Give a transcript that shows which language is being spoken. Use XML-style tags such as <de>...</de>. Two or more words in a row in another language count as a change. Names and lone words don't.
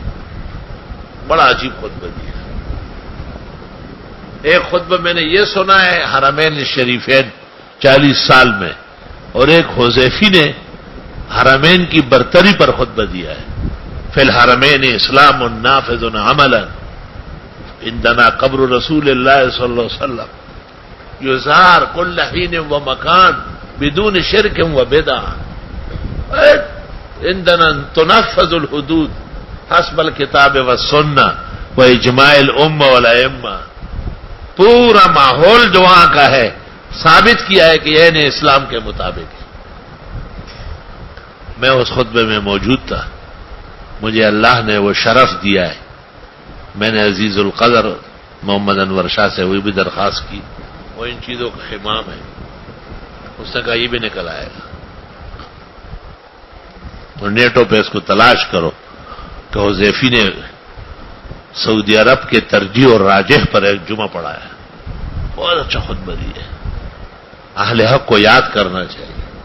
<ur>بڑا عجیب خطبہ دیا۔ ایک خطبہ میں نے یہ سنا ہے حرمین شریفین 40 سال میں، اور ایک حذیفی نے حرمین کی برتری پر خطبہ دیا ہے،</ur> <ar>فی الحرمین اسلام نافذ عملا عندنا قبر رسول اللہ صلی اللہ علیہ وسلم یزار کل حین و مکان بدون شرک و بدع، عندنا تنفذ الحدود حسب الکتاب والسنہ و اجماع الامہ والائمہ۔</ar> <ur>پورا ماحول جو وہاں کا ہے ثابت کیا ہے کہ یہ اسلام کے مطابق ہے۔ میں اس خطبے میں موجود تھا، مجھے اللہ نے وہ شرف دیا ہے، میں نے عزیز القدر محمد انور شاہ سے ہوئی بھی درخواست کی، وہ ان چیزوں کا امام ہے، اس نے کہا یہ بھی نکل آئے گا، اور نیٹوں پہ اس کو تلاش کرو کہ حذیفی نے سعودی عرب کے ترجیح اور راجح پر ایک جمعہ پڑھایا، بہت اچھا خطبہ دیا ہے، اہل حق کو یاد کرنا چاہیے۔</ur>